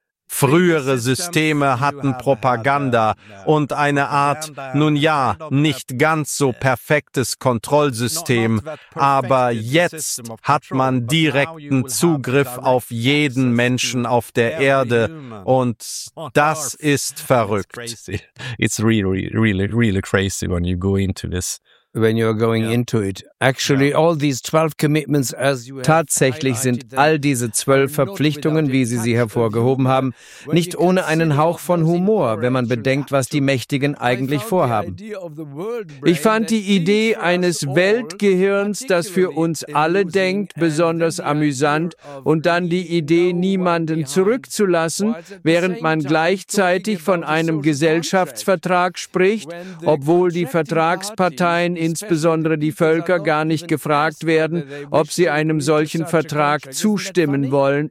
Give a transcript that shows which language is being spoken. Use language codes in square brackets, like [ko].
[de] Frühere Systeme hatten Propaganda und eine Art, nun ja, nicht ganz so perfektes Kontrollsystem, aber jetzt hat man direkten Zugriff auf jeden Menschen auf der Erde und das ist verrückt. [en] It's really, really, really crazy when you go into this. When you're going into it. Actually, all these 12 commitments, as you [de] tatsächlich sind all diese 12 Verpflichtungen, wie Sie sie hervorgehoben haben, nicht ohne einen Hauch von Humor, wenn man bedenkt, was die Mächtigen eigentlich vorhaben. Ich fand die Idee eines Weltgehirns, das für uns alle denkt, besonders amüsant, und dann die Idee, niemanden zurückzulassen, während man gleichzeitig von einem Gesellschaftsvertrag spricht, obwohl die Vertragsparteien, insbesondere die Völker, gar nicht gefragt werden, ob sie einem solchen Vertrag zustimmen wollen.